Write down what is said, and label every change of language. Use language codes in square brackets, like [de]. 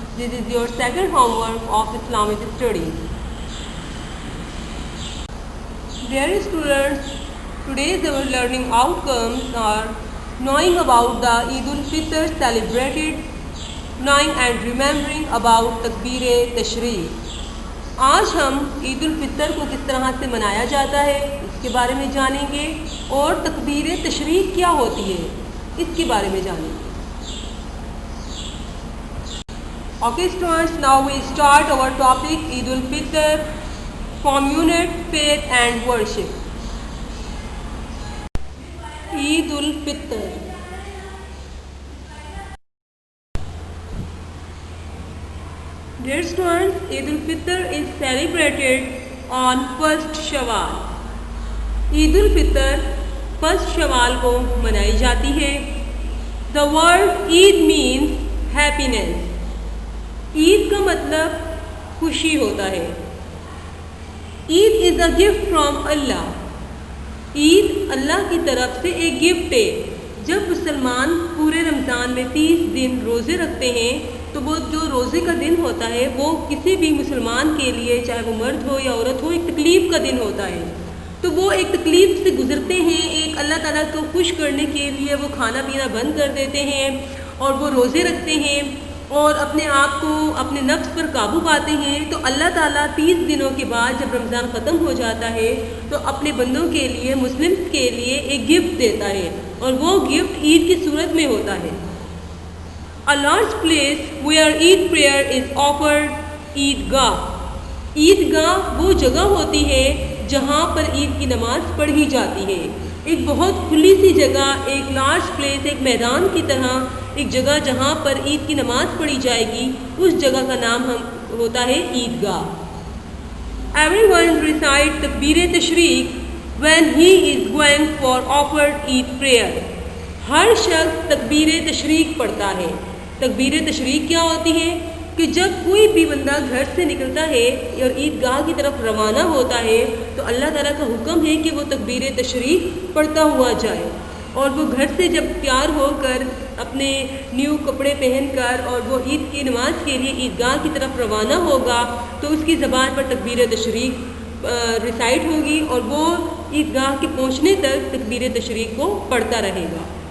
[en] This is your second homework of Islamic studies. Dear students, today's our learning outcomes are knowing about the Eid al-Fitr celebrated, knowing and remembering about Takbir-e-Tashriq. [ur] آج ہم عید الفطر کو کس طرح سے منایا جاتا ہے اس کے بارے میں جانیں گے اور تکبیر تشریق کیا ہوتی ہے اس کے بارے میں جانیں گے. [en] Okay students, now we start our topic Eid al-Fitr from unit faith and worship. Eid al-Fitr. Dear students, Eid al-Fitr is celebrated on 1st Shawwal. [ur] Eid al-Fitr 1st Shawwal کو منائی جاتی ہے. [en] The word Eid means happiness. [ur] عید کا مطلب خوشی ہوتا ہے. [en] Eid is a gift from Allah. [ur] عید اللہ کی طرف سے ایک گفٹ ہے. جب مسلمان پورے رمضان میں 30 دن روزے رکھتے ہیں تو وہ جو روزے کا دن ہوتا ہے وہ کسی بھی مسلمان کے لیے چاہے وہ مرد ہو یا عورت ہو ایک تکلیف کا دن ہوتا ہے. تو وہ ایک تکلیف سے گزرتے ہیں. ایک اللہ تعالیٰ کو خوش کرنے کے لیے وہ کھانا پینا بند کر دیتے ہیں اور وہ روزے رکھتے ہیں اور اپنے آپ کو اپنے نفس پر قابو پاتے ہیں. تو اللہ تعالیٰ 30 دنوں کے بعد جب رمضان ختم ہو جاتا ہے تو اپنے بندوں کے لیے مسلمس کے لیے ایک گفٹ دیتا ہے اور وہ گفٹ عید کی صورت میں ہوتا ہے. [en] A large place where Eid prayer is offered, عیدگاہ. [ur] عیدگاہ وہ جگہ ہوتی ہے جہاں پر عید کی نماز پڑھی جاتی ہے. ایک بہت کھلی سی جگہ, ایک لارج پلیس, ایک میدان کی طرح ایک جگہ جہاں پر عید کی نماز پڑھی جائے گی, اس جگہ کا نام ہوتا ہے عیدگاہ. [en] Everyone recite Takbir Tashriq when he is going for offered Eid prayer. [ur] ہر شخص تکبیر تشریق پڑھتا ہے. تکبیر تشریق کیا ہوتی ہے کہ جب کوئی بھی بندہ گھر سے نکلتا ہے اور عیدگاہ کی طرف روانہ ہوتا ہے تو اللہ تعالیٰ کا حکم ہے کہ وہ تکبیر تشریق پڑھتا ہوا جائے. اور وہ گھر سے جب تیار ہو کر اپنے نیو کپڑے پہن کر اور وہ عید کی نماز کے لیے عیدگاہ کی طرف روانہ ہوگا تو اس کی زبان پر تکبیر تشریق ریسائٹ ہوگی اور وہ عیدگاہ کے پہنچنے تک تکبیر تشریق کو پڑھتا رہے گا.